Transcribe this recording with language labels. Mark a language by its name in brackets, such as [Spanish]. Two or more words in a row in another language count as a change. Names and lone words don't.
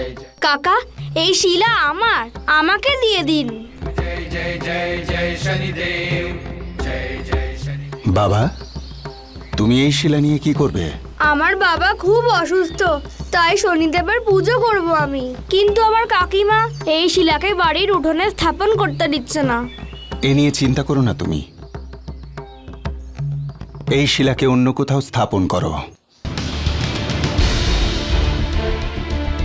[Bangla] কাকা, এই শিলা আমার, আমাকে দিয়ে দিন। [Hindi] जय जय जय जय शनिदेव जय जय शनि। [Bangla] বাবা, তুমি এই শিলা নিয়ে কি করবে? আমার বাবা খুব অসুস্থ, তাই শনিদেবের পুজো করব আমি। কিন্তু আমার কাকিমা এই শিলাকে বাড়ির উঠোনে স্থাপন করতে দিচ্ছে না। এ নিয়ে চিন্তা করো না তুমি, এই শিলাকে অন্য কোথাও স্থাপন করো।